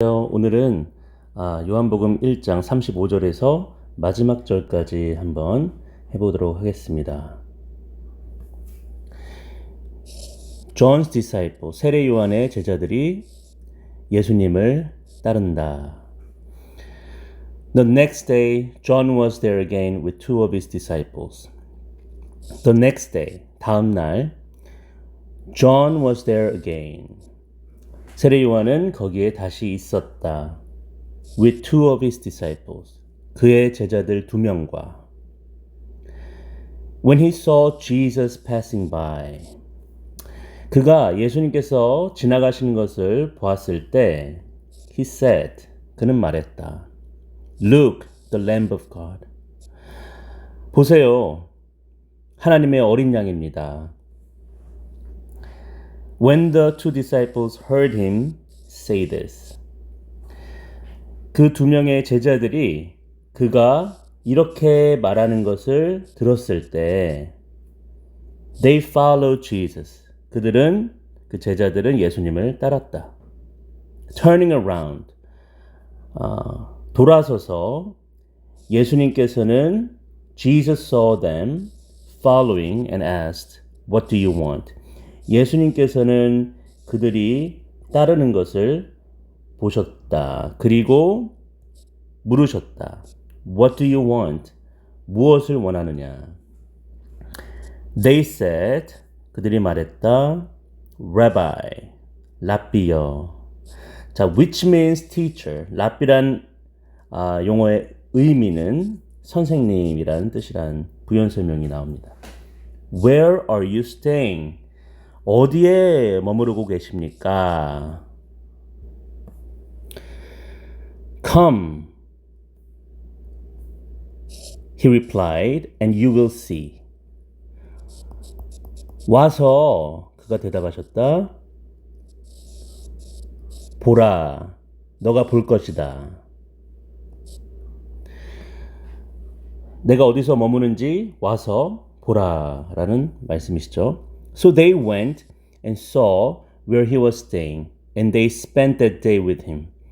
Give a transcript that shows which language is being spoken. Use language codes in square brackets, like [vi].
[ko] 오늘은 요한복음 1장 35절에서 마지막 절까지 한번 해보도록 하겠습니다. [en] John's disciple, [ko] 세례 요한의 제자들이 예수님을 따른다. [en] The next day, John was there again with two of his disciples. The next day, [ko] 다음 날, [en] John was there again. [ko] 세례 요한은 거기에 다시 있었다. [en] With two of his disciples. [ko] 그의 제자들 두 명과. [en] When he saw Jesus passing by. [ko] 그가 예수님께서 지나가시는 것을 보았을 때 [en] he said, [ko] 그는 말했다. [en] Look, the Lamb of God. [ko] 보세요. 하나님의 어린 양입니다. [en] When the two disciples heard him say this. [ko] 그 두 명의 제자들이 그가 이렇게 말하는 것을 들었을 때 [en] they followed Jesus. [ko] 그 제자들은 예수님을 따랐다. [en] Turning around. [ko] 돌아서서 예수님께서는 [en] Jesus saw them following and asked, What do you want? [ko] 예수님께서는 그들이 따르는 것을 보셨다. 그리고 물으셨다. [en] What do you want? [ko] 무엇을 원하느냐? [en] They said, [ko] 그들이 말했다. Rabbi, 랍비여. 자, [en] which means teacher. [ko] 랍비란 용어의 의미는 선생님이라는 뜻이란 부연 설명이 나옵니다. [en] Where are you staying? [ko] 어디에 머무르고 계십니까? [en] Come, he replied, and you will see. [ko] 와서 그가 대답하셨다. 보라, 너가 볼 것이다. 내가 어디서 머무는지 와서 보라라는 말씀이시죠. [en] So they went and saw where he was staying, and they spent that day with him.